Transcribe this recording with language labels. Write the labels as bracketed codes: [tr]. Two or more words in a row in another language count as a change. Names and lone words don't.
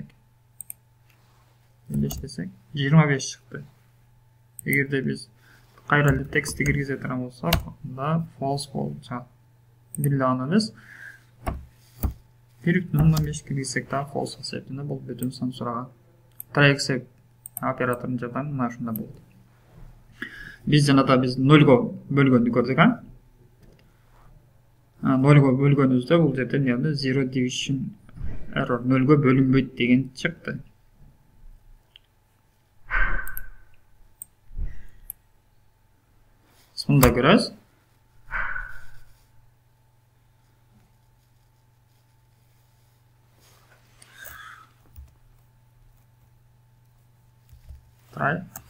[ky] Эндештесек 25 чыкты. Эгерде биз кайра эле текстти киргизе турган болсок, анда false болуп чыгат. Бирде анабыз 1.05 киргизсек да false себептен бул бүтүн сан сураган. [en] Try accept [ky] оператордун жардамы мына ушундай болот. Биз жанагы биз 0го бөлгөндү көрдүк, а? 0го бөлгөнүбүздө бул жерде эмне 0 [en] division error [ky] 0го бөлүнбөйт деген чыкты. Мында көрөбүз. Try.